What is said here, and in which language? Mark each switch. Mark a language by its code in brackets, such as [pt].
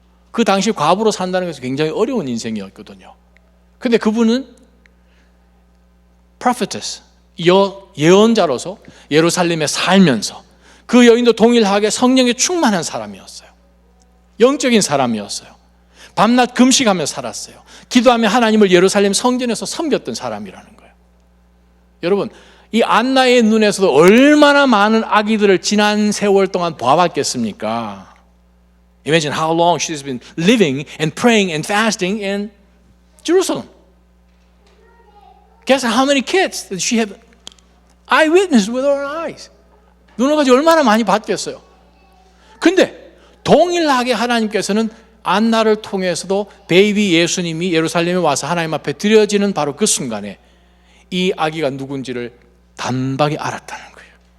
[ko] 그 당시 과부로 산다는 것은 굉장히 어려운 인생이었거든요. 근데 그분은 prophetess, 예언자로서 예루살렘에 살면서 그 여인도 동일하게 성령에 충만한 사람이었어요. 영적인 사람이었어요. 밤낮 금식하며 살았어요. 기도하며 하나님을 예루살렘 성전에서 섬겼던 사람이라는 거예요. 여러분, 이 안나의 눈에서도 얼마나 많은 아기들을 지난 세월 동안 봐왔겠습니까? [en] Imagine how long she's been living and praying and fasting in Jerusalem. Guess how many kids that she have eyewitnessed with her eyes. [ko] 눈을 가지고 얼마나 많이 봤겠어요. 근데 동일하게 하나님께서는 안나를 통해서도 베이비 예수님이 예루살렘에 와서 하나님 앞에 드려지는 바로 그 순간에 이 아기가 누군지를 단박에 알았다는 거예요.